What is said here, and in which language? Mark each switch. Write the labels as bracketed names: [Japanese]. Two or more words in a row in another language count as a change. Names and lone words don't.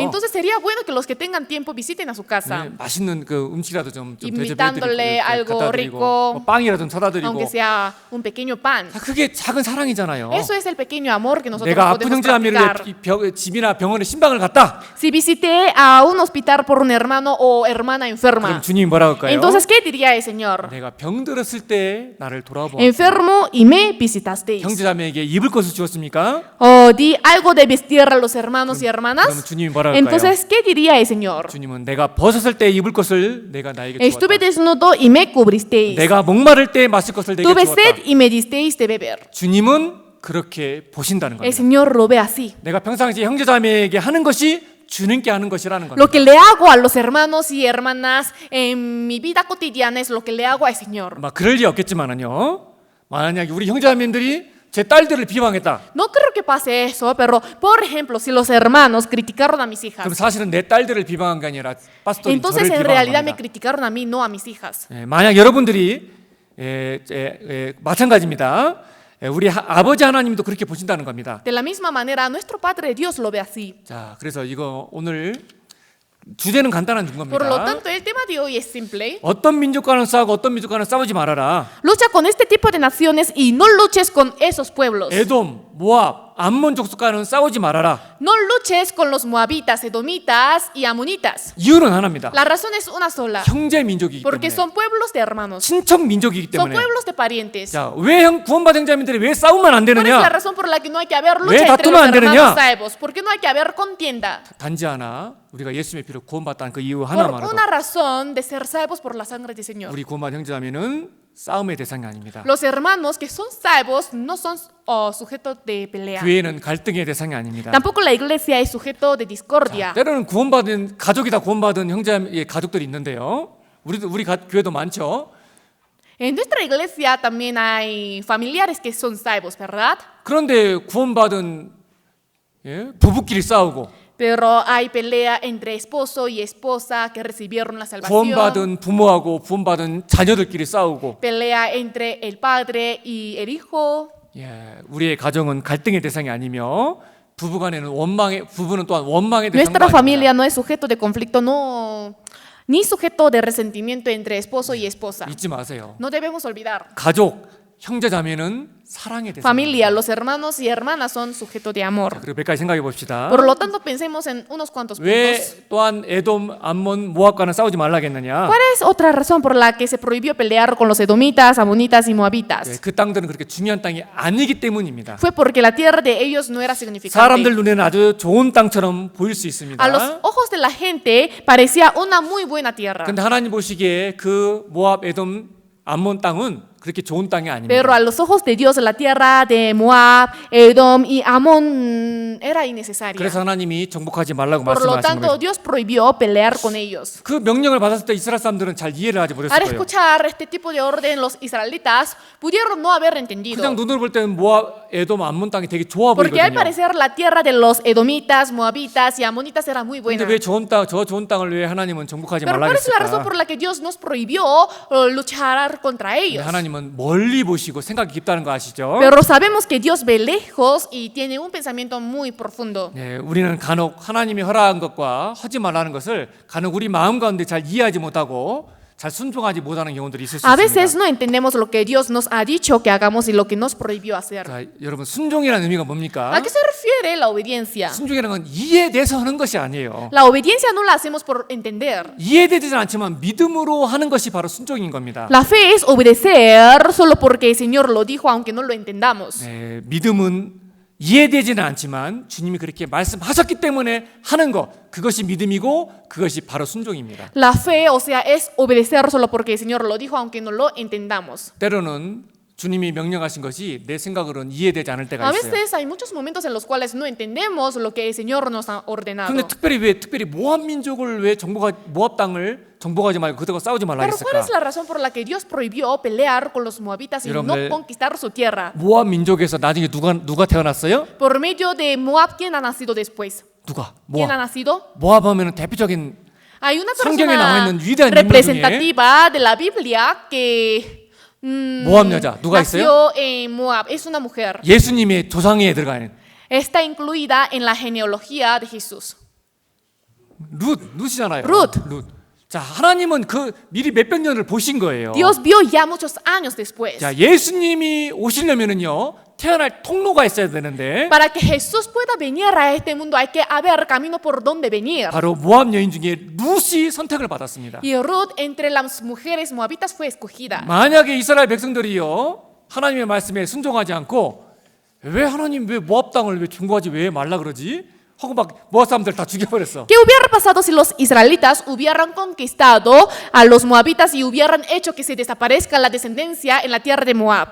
[Spanish] Entonces sería bueno que los que tengan tiempo visiten a su casa, [Korean] 네, 맛있는 그 음식이라도 좀 [Spanish] Invitándole [Korean] 대접해드리고 [Spanish] algo [Korean] 갖다 드리고 [Spanish] rico, [Korean] 뭐 빵이라도 좀 사다 드리고 [Spanish] aunque sea un pequeño pan. [Korean] 자, 그게 작은 사랑이잖아요. [Spanish] Eso es el pequeño amor que nosotros [Korean] 내가 아픈 [Spanish] podemos [Korean] 형제자매를 [Spanish] practicar. [Korean] 집이나 병원에 신방을 갔다. [Spanish] Si visité a un hospital por un hermano o hermana [Korean] 그럼 [Spanish] enferma, [Korean] 주님이 뭐라고 할까요? [Spanish] entonces, ¿qué diría el Señor? [Korean] 내가 병들었을 때 나를 돌아보아 [Spanish] Enfermo y me visitasteis. [Korean] 형제자매에게 입을 것을 주었습니까? [Spanish] O di algo de vestir a los hermanos y [Korean] 그럼 [Spanish] hermanas. [Korean] 주님이 뭐라고 할까요? [Spanish] Entonces, ¿qué diría el Señor? [Korean] 주님은 내가 벗었을 때 입을 것을 내가 나에게 [Spanish] Estuve [Korean] 주었다. [Spanish] desnudo y me cubristeis. [Korean] 내가 목마를 때 마실 것을 내게 [Spanish] Tuve [Korean] 주었다. [Spanish] sed y me disteis de beber. [Korean] 주님은 그렇게 보신다는 [Spanish] El [Korean] 겁니다. [Spanish] Señor lo ve así. [Korean] 내가 평상시에 형제자매에게 하는 것이 주님께 하는 것이라는 겁니다. [Spanish] Lo que le hago a los hermanos y hermanas en mi vida cotidiana es lo que le hago al Señor. [Korean] 막 그럴 리 없겠지만은요. 만약에 우리 형제자매들이 제 딸들을 비방했다. [Spanish] No creo que pase eso, pero por ejemplo, si los hermanos criticaron a mis [Korean] 그럼 [Spanish] hijas, [Korean] 사실은 내 딸들을 비방한 게 아니라 파스토리 [Spanish] entonces [Korean] 저를 [Spanish] en [Korean] 비방한 [Spanish] realidad me [Korean] 겁니다. [Spanish] criticaron a mí, no a mis hijas. [Korean] 예, 만약 여러분들이 마찬가지입니다. 우리 아버지 하나님도 그렇게 보신다는 겁니다. [Spanish] De la misma manera, nuestro Padre Dios lo ve así. [Korean] 자, 그래서 이거 오늘 주제는 간단한 [Spanish] Por lo [Korean] 겁니다. [Spanish] tanto, el tema de hoy es simple. [Korean] 어떤 민족과는 싸우고 어떤 민족과는 싸우지 말아라. [Spanish] Lucha con este tipo de naciones y no luches con esos pueblos. [Korean] 에돔, 모압, 암몬 족속과는 싸우지 말아라. [Spanish] No luches con los moabitas, edomitas y amonitas. [Korean] 이유는 하나입니다. [Spanish] La razón es una sola. [Korean] 형제 민족이기 [Spanish] Porque [Korean] 때문에. [Spanish] son pueblos de hermanos. [Korean] 친척 민족이기 [Spanish] Son [Korean] 때문에. [Spanish] pueblos de parientes. [Korean] 자, 왜 구원받은 자민들이 왜 싸우면 안 [Spanish] ¿Cuál es la [Korean] 되느냐? [Spanish] razón por la que no hay que haber [Korean] 왜 [Spanish] lucha entre [Korean] 다투면 [Spanish] los [Korean] 안 되느냐? [Spanish] hermanos salvos? ¿Por qué no hay que haber contienda? [Korean] 단지 하나, 우리가 예수님의 피로 구원받다는 그 이유 [Spanish] Por [Korean] 하나만으로 [Spanish] una razón de ser salvos por la sangre del Señor. [Korean] 우리 구원받은 형제자매는 싸움의 대상이 아닙니다. [Spanish] Los hermanos que son salvos no son sujetos de pelea. [Korean] 교회는 갈등의 대상이 아닙니다. [Spanish] Tampoco la iglesia es sujeto de discordia. [Korean] 때로는 구원받은 가족이 다 구원받은 형제의 가족들이 있는데요. 우리 교회도 많죠. [Spanish] En nuestra iglesia también hay familiares que son salvos, ¿verdad? [Korean] 그런데 구원받은 부부끼리 싸우고 [Spanish] Pero hay pelea entre esposo y esposa que recibieron la salvación. [Korean] 구원받은 부모하고 구원받은 자녀들끼리 싸우고 [Spanish] Pelea entre el padre y el hijo. [Korean] 우리의 가정은 갈등의 대상이 아니며 부부간에는 부부는 또한 원망의 대상도 [Spanish] Nuestra familia [Korean] 아닙니다. [Spanish] no es sujeto de conflicto, no, ni sujeto de resentimiento entre esposo y esposa. [Korean] 잊지 마세요. [Spanish] No debemos olvidar. [Korean] 가족, 형제자매는 사랑의 대상. [Spanish] Familia, los hermanos y hermanas son sujeto de amor. [Korean] 그리고 몇 가지 생각해 봅시다. [Spanish] Por lo tanto, pensemos en unos cuantos puntos. [Korean] 왜 또한 에돔, 암몬, 모압과는 싸우지 말라겠느냐? [Spanish] ¿Cuál es otra razón por la que se prohibió pelear con los edomitas, amonitas y moabitas? [Korean] 그 땅들은 그렇게 중요한 땅이 아니기 때문입니다. [Spanish] Fue porque la tierra de ellos no era significante. [Korean] 사람들 눈에는 아주 좋은 땅처럼 보일 수 있습니다. [Spanish] A los ojos de la gente parecía una muy buena tierra. [Korean] 근데 하나님 보시기에 그 모압, 에돔, 암몬 땅은 그렇게 좋은 땅이 아닙니다. [Spanish] Pero a los ojos de Dios la tierra de Moab, Edom y Amón era innecesaria. [Korean] 그래서 하나님이 정복하지 말라고 [Spanish] Por lo [Korean] 말씀하시는 [Spanish] tanto, [Korean] 거예요. [Spanish] Dios prohibió pelear con ellos. [Korean] 그 명령을 받았을 때 이스라엘 사람들은 잘 이해를 하지 못했을 [Spanish] Al [Korean] 거예요. [Spanish] escuchar este tipo de orden, los israelitas pudieron no haber [Korean] 그냥 [Spanish] entendido. [Korean] 눈으로 볼 때는 모압, 에돔, 암몬 땅이 되게 좋아 [Spanish] Porque al [Korean] 보이거든요. [Spanish] parecer la tierra de los edomitas, moabitas y amonitas era muy buena. [Korean] 근데 왜 저 좋은 땅을 왜 하나님은 정복하지 [Spanish] Pero [Korean] 말라 [Spanish] ¿cuál es la razón [Korean] 그랬을까? [Spanish] por la que Dios nos prohibió luchar contra ellos? [Korean] 하나님은 멀리 보시고 생각이 깊다는 거 아시죠? [Spanish] Pero sabemos que Dios ve lejos y tiene un pensamiento muy profundo. [Korean] 네, 우리는 간혹 하나님이 허락한 것과 하지 말라는 것을 간혹 우리 마음 가운데 잘 이해하지 못하고 잘 순종하지 못하는 경우들이 있을 수 [Spanish] A veces [Korean] 있습니다. [Spanish] no entendemos lo que Dios nos ha dicho que hagamos y lo que nos prohibió hacer. [Korean] 자, 여러분 순종이라는 의미가 뭡니까? [Spanish] ¿A qué se refiere la obediencia? [Korean] 순종이라는 건 이해돼서 하는 것이 아니에요. [Spanish] La obediencia no la hacemos por entender. [Korean] 이해되지는 않지만 믿음으로 하는 것이 바로 순종인 겁니다. [Spanish] La fe es obedecer solo porque el Señor lo dijo, aunque no lo entendamos. [Korean] 네, 믿음은 이해되지는 않지만 주님이 그렇게 말씀하셨기 때문에 하는 것, 그것이 믿음이고 그것이 바로 순종입니다. [Spanish] La fe, o sea, es obedecer solo porque el Señor lo dijo, aunque no lo entendamos. [Korean] 때로는 주님이 명령하신 것이 내 생각으로는 이해되지 않을 때가 [Spanish] A [Korean] 있어요. [Spanish] veces hay muchos momentos en los cuales no entendemos lo que el Señor nos ha ordenado. [Korean] 근데 특별히 모압 민족을 왜 모압 땅을 정복하지 말고 그들과 싸우지 말라 [Spanish] Pero ¿cuál [Korean] 했을까? [Spanish] es la razón por la que Dios prohibió pelear con los moabitas y no [Korean] 여러분들, [Spanish] conquistar su tierra? [Korean] 모압 민족에서 나중에 누가 태어났어요? [Spanish] Por medio de Moab, ¿quién ha nacido después? [Korean] 누가? [Spanish] ¿Quién ha [Korean] 모압. [Spanish] nacido? [Korean] 모압 하면은 대표적인 [Spanish] Hay una [Korean] 성경에 나와 [Spanish] persona [Korean] 있는 위대한 인물 [Spanish] representativa de la Biblia que [Korean] 모압 여자 누가 있어요? [Spanish] nació en Moab. Es una mujer. [Korean] 예수님의 조상에 들어가는 [Spanish] Está incluida en la genealogía de Jesús. [Korean] 룻이잖아요. 룻. 자, 하나님은 그 미리 몇백 년을 보신 거예요. [Spanish] Dios vio ya muchos años después. [Korean] 자, 예수님이 오시려면은요 태어날 통로가 있어야 되는데 [Spanish] Para que Jesús pueda venir a este mundo hay que haber camino por donde venir. [Korean] 바로 모압 여인 중에 룻이 선택을 받았습니다. [Spanish] Y Ruth entre las mujeres moabitas fue escogida. [Korean] 만약에 이스라엘 백성들이요 하나님의 말씀에 순종하지 않고 왜 하나님 왜 모압 땅을 왜 중고하지 왜 말라 그러지? 하고 막 모압 사람들 다 죽여버렸어. [Spanish] ¿Qué hubiera pasado si los israelitas hubieran conquistado a los moabitas y hubieran hecho que se desaparezca la descendencia en la tierra de Moab?